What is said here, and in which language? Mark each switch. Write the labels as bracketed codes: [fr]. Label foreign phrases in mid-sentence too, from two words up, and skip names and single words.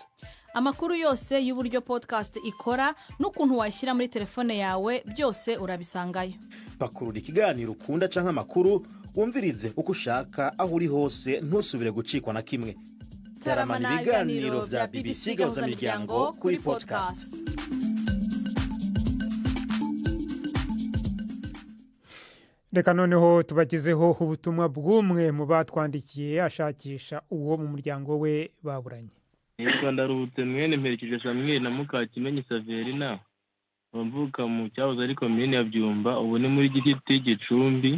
[rw] Amakuru yose y'uburyo podcast ikora n'ukuntu wayishyira muri telefone yawe byose urabisangayo. [rn] Pakurura ikiganiro ukunda canke amakuru wumvirize uko ushaka aho uri hose ntusubire gucikwa na kimwe. Taramana ibiganiro bya BBC gahuzamiryango kuri podcast. [rw] Reka noneho tubagezeho ubutumwa bw'umwe mu batwandikiye ashakisha uwo mu muryango we baburanye. Yitwa Ndarutse mwene Mperekeje Samuel na Mukakimenyi Saverina, bamvuka mu cyahoze ari komine ya Byumba, ubu ni muri Giti Gicumbi.